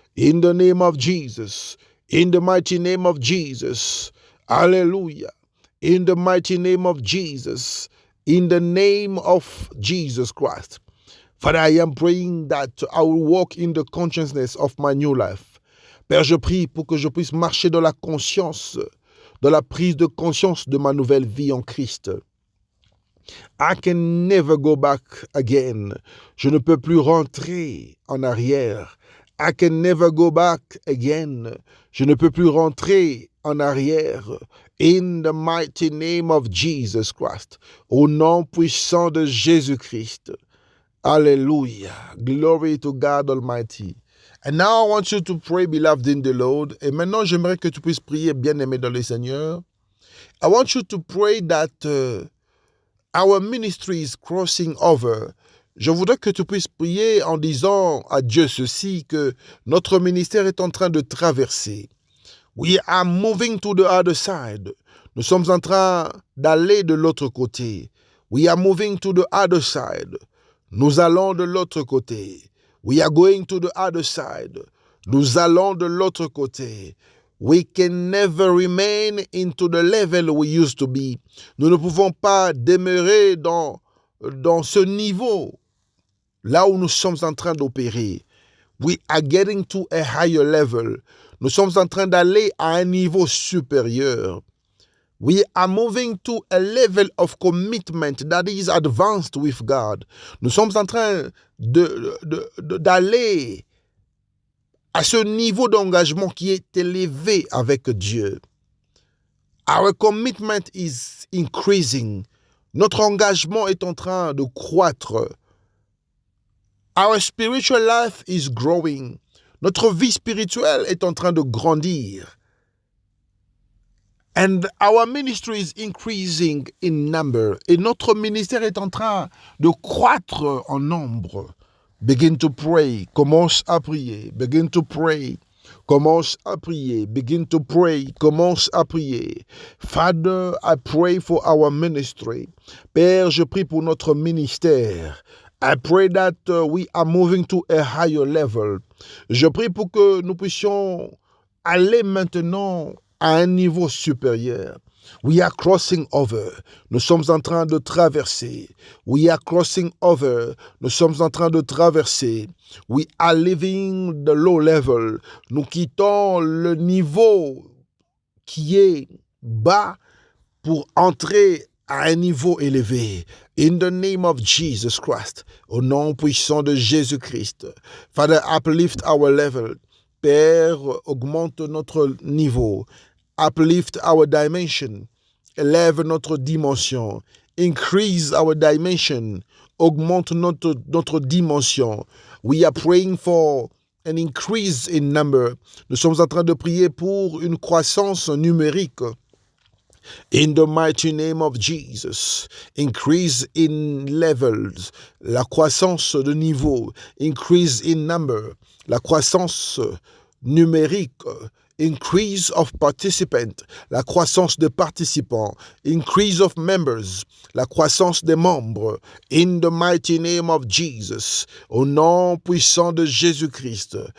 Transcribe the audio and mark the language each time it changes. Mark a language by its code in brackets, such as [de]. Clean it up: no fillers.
[en] In the name of Jesus. In the mighty name of Jesus. Hallelujah. In the mighty name of Jesus. In the name of Jesus Christ. Father, I am praying that I will walk in the consciousness of my new life. [fr] Père, je prie pour que je puisse marcher dans la conscience, dans la prise de conscience de ma nouvelle vie en Christ. [en] I can never go back again. [fr] Je ne peux plus rentrer en arrière. [en] I can never go back again. [fr] Je ne peux plus rentrer en arrière. [en] In the mighty name of Jesus Christ. [fr] Au nom puissant de Jésus-Christ. [en] Hallelujah. Glory to God Almighty. And now I want you to pray, beloved in the Lord. [fr] Et maintenant, j'aimerais que tu puisses prier, bien-aimé dans le Seigneur. [en] I want you to pray that our ministry is crossing over. [fr] Je voudrais que tu puisses prier en disant à Dieu ceci, que notre ministère est en train de traverser. [en] We are moving to the other side. [fr] Nous sommes en train d'aller de l'autre côté. [en] We are moving to the other side. [fr] Nous allons de l'autre côté. [en] We are going to the other side. [fr] Nous allons de l'autre côté. [en] We can never remain into the level we used to be. [fr] Nous ne pouvons pas demeurer dans ce niveau, là où nous sommes en train d'opérer. [en] We are getting to a higher level. [fr] Nous sommes en train d'aller à un niveau supérieur. [en] We are moving to a level of commitment that is advanced with God. [fr] Nous sommes en train d'aller à ce niveau d'engagement qui est élevé avec Dieu. [en] Our commitment is increasing. [fr] Notre engagement est en train de croître. [en] Our spiritual life is growing. [fr] Notre vie spirituelle est en train de grandir. [en] And our ministry is increasing in number. [fr] Et notre ministère est en train de croître en nombre. [en] Begin to pray. [fr] Commence à prier. [en] Begin to pray. [fr] Commence à prier. [en] Begin to pray. [fr] Commence à prier. [en] Father, I pray for our ministry. [fr] Père, je prie pour notre ministère. [en] I pray that we are moving to a higher level. [fr] Je prie pour que nous puissions aller maintenant à un niveau supérieur. [en] We are crossing over. [fr] Nous sommes en train de traverser. [en] We are crossing over. [fr] Nous sommes en train de traverser. [en] We are leaving the low level. [fr] Nous quittons le niveau qui est bas pour entrer à un niveau élevé. [en] In the name of Jesus Christ. [fr] Au nom puissant de Jésus-Christ. [en] Father, uplift our level. [fr] Père, augmente notre niveau. [en] Uplift our dimension. [fr] Élève notre dimension. [en] Increase our dimension. [fr] Augmente notre dimension. [en] We are praying for an increase in number. [fr] Nous sommes en train de prier pour une croissance numérique. [en] In the mighty name of Jesus, increase in levels, [fr] la croissance de niveau, [en] increase in number, [fr] la croissance numérique, [en] increase of participants, [fr] la croissance de participants, [en] increase of members, [fr] la croissance des membres, [en] in the mighty name of Jesus, [fr] au nom puissant de Jésus-Christ.